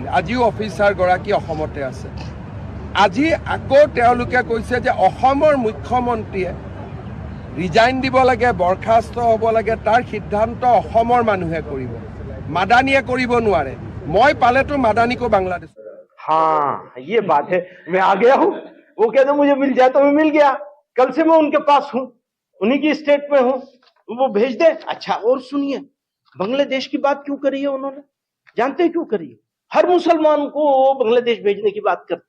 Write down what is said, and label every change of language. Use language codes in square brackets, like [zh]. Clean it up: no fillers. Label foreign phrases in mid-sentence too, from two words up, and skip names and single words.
[as] আজিও অফিচাৰগৰাকী অসমতে আছে। আজি আকৌ তেওঁলোকে কৈছে যে অসমৰ মুখ্যমন্ত্ৰীয়ে ৰিজাইন দিব লাগে, বৰখাস্ত হ'ব লাগে, তাৰ সিদ্ধান্ত অসমৰ মানুহে কৰিব, মাদানীয়ে কৰিব নোৱাৰে। মই পালেতো মাদানীকো বাংলাদেশ। [hi] हाँ ये बात है, मैं आ गया हूँ। वो कहते मुझे मिल जाए तो मैं मिल गया। कल से मैं उनके पास हूँ, उन्हीं की स्टेट में हूँ, वो भेज दे। अच्छा और सुनिए, बांग्लादेश की बात क्यों करी है उन्होंने? जानते हैं क्यों करी है? हर मुसलमान को बांग्लादेश भेजने की बात करते।